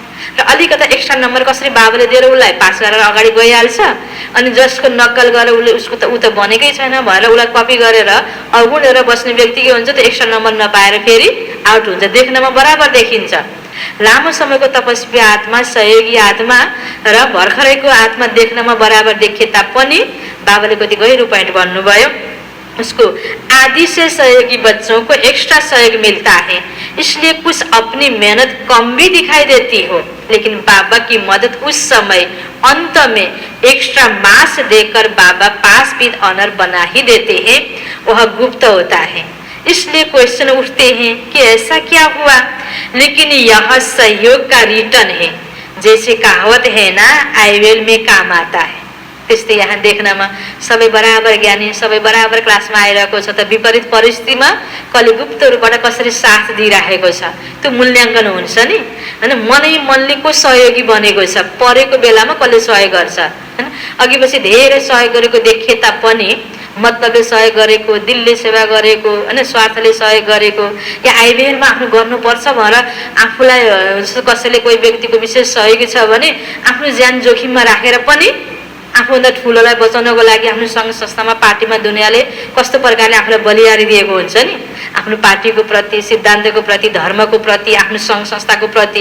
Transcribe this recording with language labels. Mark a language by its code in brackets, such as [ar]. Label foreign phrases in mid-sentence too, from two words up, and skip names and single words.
[ne] र अलिकता [en] extra number [ne] कसरी बाबाले दिएर उसलाई पास गरेर अगाडि गइहाल्छ, अनि जसको नक्कल गरेर उसले उसको त ऊ त बनेकै छैन भनेर उसलाई कपी गरेर अगुडेर बस्ने व्यक्ति के हुन्छ त [en] extra number [ne] नपाएर फेरि आउट हुन्छ, देख्नमा बराबर देखिन्छ। लामो समयको तपस्वी आत्मा, सहयोगी आत्मा र भर्खरैको आत्मा देख्नमा बराबर देखिए तापनि बाबाले कति गहिरो पॉइंट भन्नुभयो। [hi] उसको आदि से सहयोगी बच्चों को एक्स्ट्रा सहयोग मिलता है, इसलिए कुछ अपनी मेहनत कम भी दिखाई देती हो, लेकिन बाबा की मदद उस समय अंत में [en] extra marks [hi] देकर बाबा [en] pass with honour [hi] बना ही देते हैं। वह गुप्त होता है, इसलिए क्वेश्चन उठते हैं कि ऐसा क्या हुआ, लेकिन यह सहयोग का रिटर्न है। जैसे कहावत है ना, [en] I will [hi] में काम आता है। [ne] त्यस्तै यहाँ देख्नमा सबै बराबर ज्ञानी, सबै बराबर क्लासमा आइरहेको छ, त विपरीत परिस्थितिमा कसले गुप्त रूपबाट कसरी साथ दिइराखेको छ त्यो मूल्याङ्कन हुन्छ नि हैन। मनले को सहयोगी बनेको छ, परेको बेलामा कसले सहयोग गर्छ हैन। अघिपछि धेरै सहयोग गरेको देखिए तापनि मतलबले सहयोग गरेको, दिलले सेवा गरेको हैन, स्वार्थले सहयोग गरेको या आइबिएलमा आफ्नो गर्नुपर्छ भनेर आफूलाई कसैले कोही व्यक्तिको विशेष सहयोगी छ भने आफ्नो ज्यान जोखिममा राखेर पनि आफूभन्दा ठुलोलाई बचाउनको लागि आफ्नो सङ्घ संस्थामा पार्टीमा दुनियाँले कस्तो प्रकारले आफूलाई बलियारी दिएको हुन्छ नि, आफ्नो पार्टीको प्रति, सिद्धान्तको प्रति, धर्मको प्रति, आफ्नो सङ्घ संस्थाको प्रति।